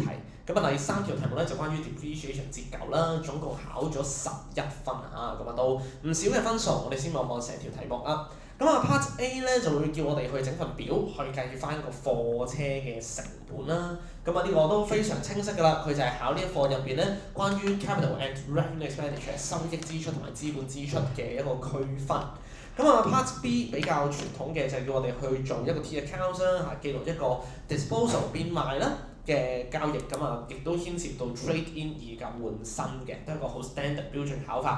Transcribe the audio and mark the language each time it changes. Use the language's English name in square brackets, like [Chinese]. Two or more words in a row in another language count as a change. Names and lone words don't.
[Cantonese] 咁啊，第三條題目咧就關於 depreciation 折舊啦，總共考咗11分啊，咁啊都唔少嘅分數。我哋先望望成條題目啊。咁啊 Part A 咧就會叫我哋去整份表去計翻個貨車嘅成本啦。咁啊呢個都非常清晰㗎啦，佢就係考呢一課入邊咧關於 [English] capital and revenue expenditure [Cantonese] 收益支出同埋資本支出嘅一個區分。咁啊 Part B 比較傳統嘅就係叫我哋去做一個 [English] T account [Cantonese] 啦，記錄一個 disposal 變賣啦嘅交易，咁啊亦都牽涉到 [English] trade in [Cantonese] 以及換新嘅，都係一個好 standard 標準考法。